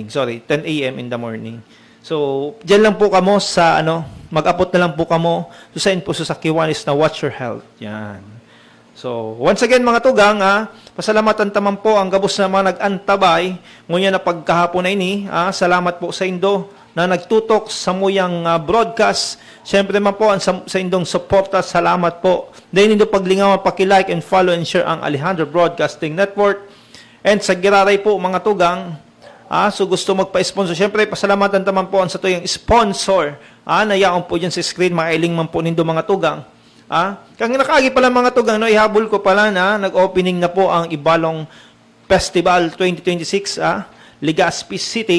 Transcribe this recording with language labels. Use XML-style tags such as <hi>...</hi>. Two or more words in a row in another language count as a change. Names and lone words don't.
<en>Sorry, 10 a.m. in the morning. So,</en> <bik>dyan lang po kamo sa, mag-apot na lang po kamo, susain po sa Kiwanis na Watch Your Health. Yan.</bik> <en>So, once again,</en> <bik>mga tugang, pasalamatan taman po ang gabos na mga nag-antabay, ngunyan na pagkahapon na ini, salamat po sa Indo, na nagtutok sa muyang broadcast. Siyempre man po, sa indong suporta, salamat po. Dahil nindo paglingawan, paki-</bik> <en>like and follow and share</en> <bik>ang Alejandro Broadcasting Network. And sa Giraray po, mga tugang, so gusto magpa-sponsor. Siyempre, pasalamatan naman po ang sa tuyang sponsor. Nayaon po dyan sa screen, mailing man po nindo mga tugang. Kang nakaagi pala mga tugang, ihabol ko pala na nag-opening na po ang Ibalong Festival 2026, Legazpi City.</bik>